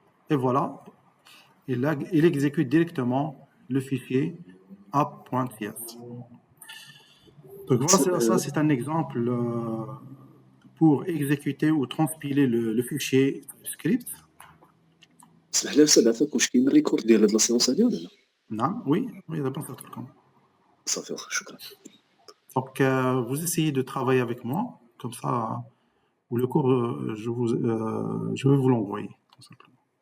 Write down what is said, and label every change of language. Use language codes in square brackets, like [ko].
[fr] Et voilà, il exécute directement le fichier app.ts. Donc voilà, ça c'est un exemple pour exécuter ou transpiler le fichier script. [ar] اسمح لي استاذ عفاك واش كاين الريكورد ديال هاد لاسيونس هادي ولا لا؟ [fr] Non, oui, d'abord ça tourne. [ar] صافي واخا شكرا. [fr] Donc vous essayez de travailler avec moi, comme ça, ou le cours, je vais vous l'envoyer, tout simplement.